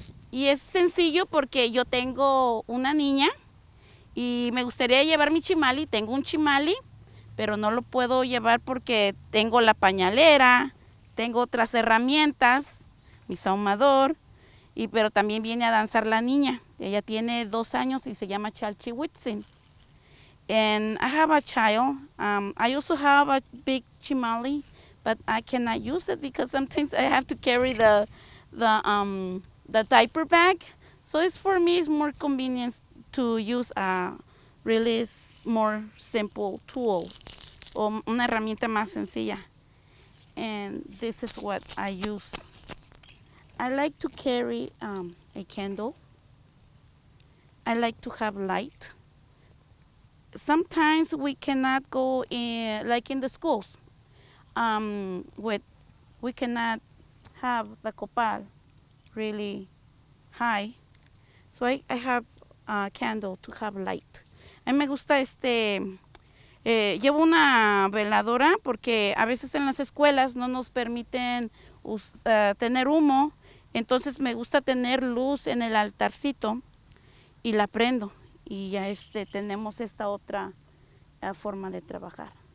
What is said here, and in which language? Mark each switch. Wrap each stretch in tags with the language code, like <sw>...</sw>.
<es>Y es sencillo porque yo tengo una niña y me gustaría llevar mi chimali. Tengo un chimali, pero no lo puedo llevar porque tengo la pañalera, tengo otras herramientas, mi saumador, pero también viene a danzar la niña. Ella tiene 2 años y se llama Chalchihuitzin.</es> <en>And I have a child. I also have a big chimali, but I cannot use it because sometimes I have to carry the diaper bag. So for me, it's more convenient to use a really more simple tool</en> <es>o una herramienta más sencilla.</es> <en>And this is what I use. I like to carry a candle. I like to have light. Sometimes we cannot go in, like in the schools. We cannot have the copal really high. So I have a candle to have light.</en> <es>A mí me gusta llevo una veladora porque a veces en las escuelas no nos permiten tener humo. Entonces me gusta tener luz en el altarcito y la prendo. Y ya tenemos esta otra forma de trabajar.</es>